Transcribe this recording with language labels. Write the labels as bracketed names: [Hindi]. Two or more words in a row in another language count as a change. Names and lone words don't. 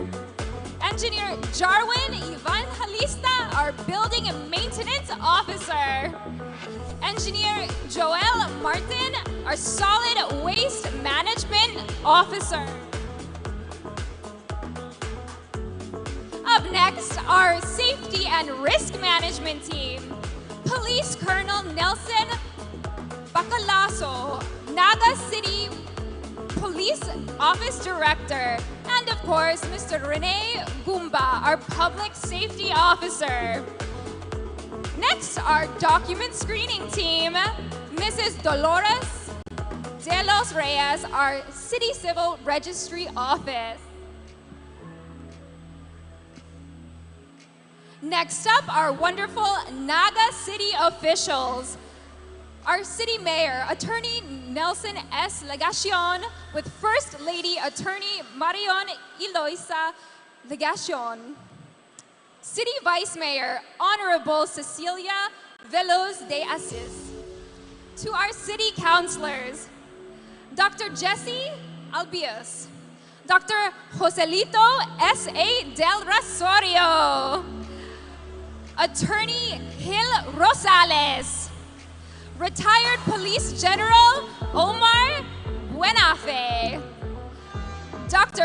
[English] Engineer Jarwin Evangelista, our Building Maintenance Officer. Engineer Joel Martin, our Solid Waste Management Officer. Up next, our Safety and Risk Management Team. Police Colonel Nelson Bacalaso, Naga City Police Office Director, and of course, Mr. Rene Gumba, our Public Safety Officer. Next, our Document Screening Team, Mrs. Dolores De Los Reyes, our City Civil Registry Office. Next up, our wonderful Naga City officials. Our City Mayor, Attorney Nelson S. Legacion, with First Lady Attorney Marion Eloisa Legacion. City Vice Mayor, Honorable Cecilia Veloz de Asis. To our City Councilors, Dr. Jesse Albios, Dr. Joselito S.A. Del Rasorio, Attorney Gil Rosales, Retired Police General Omar Buenafe, Dr.